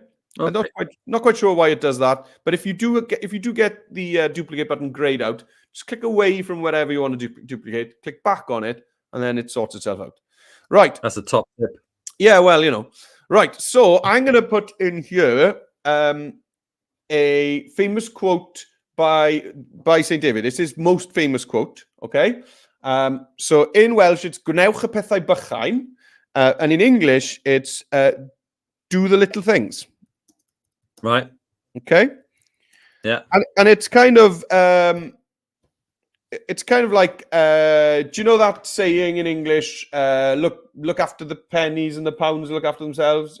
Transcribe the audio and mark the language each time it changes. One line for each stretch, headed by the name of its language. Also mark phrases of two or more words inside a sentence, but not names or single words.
English: I'm not quite sure why it does that, but if you do get the duplicate button grayed out, just click away from whatever you want to duplicate, click back on it, and then it sorts itself out. Right. That's a top tip. Yeah, well, Right. So I'm going to put in here a famous quote by St. David. It's his most famous quote. Okay. So in Welsh, it's
Welsh: gwnewch y pethau bychain.
English: And in English, it's do the little things. Right. Okay. Yeah. And it's kind of like, do you know that saying in English? Look after the pennies and the pounds look after themselves.